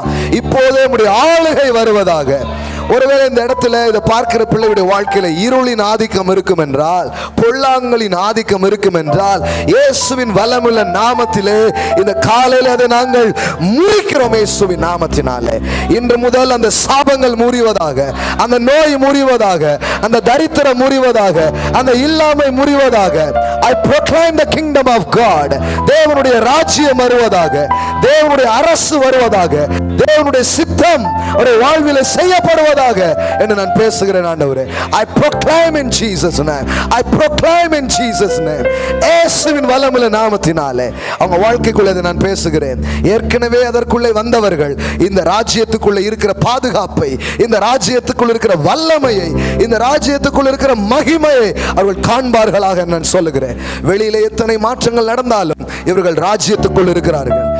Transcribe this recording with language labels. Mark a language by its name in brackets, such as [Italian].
[Tamil] இப்போதே உம்முடைய ஆளுகை வருவதாக. ஒருவேளை இந்த இடத்துல இதை பார்க்கிற பிள்ளையுடைய வாழ்க்கையில இருளின் ஆதிக்கம் இருக்கும் என்றால், பொல்லாங்கலின் ஆதிக்கம் இருக்கும் என்றால், இயேசுவின் வல்லமுள்ள நாமத்திலே இந்த காலையில் அதை நாங்கள் முறிக்கிறோம். இயேசுவின் நாமத்தினாலே இன்று முதல் அந்த சாபங்கள் முறிவதாக, அந்த நோய் முறிவதாக, அந்த தரித்திரம் முறிவதாக, அந்த இல்லாமை முறிவதாக. [English] I proclaim the kingdom of God. [Tamil] தேவனுடைய ராஜ்யம் வருவதாக, தேவனுடைய அரசு வருவதாக, தேவனுடைய சித்தம் ஒரு வாழ்வில் செய்யப்படுவதாக என்று நான் பேசுகிறேன் ஆண்டவரே. [English] I proclaim in Jesus name. I proclaim in Jesus name. [Tamil] இயேசுவின் வல்லமையுள்ள நாமத்தினாலே அவங்க வாழ்க்கைக்குள்ளே நான் பேசுகிறேன். ஏற்கனவே அதற்குள்ளே வந்தவர்கள் இந்த ராஜ்யத்துக்குள்ளே இருக்கிற பாதுகாப்பை, இந்த ராஜ்யத்துக்குள் இருக்கிற வல்லமையை, இந்த ராஜ்யத்துக்குள் இருக்கிற மகிமையை அவர்கள் காண்பார்களாக நான் சொல்லுகிறேன். வெளியிலே எத்தனை மாற்றங்கள் நடந்தாலும் இவர்கள் ராஜ்யத்துக்குள் இருக்கிறார்கள்.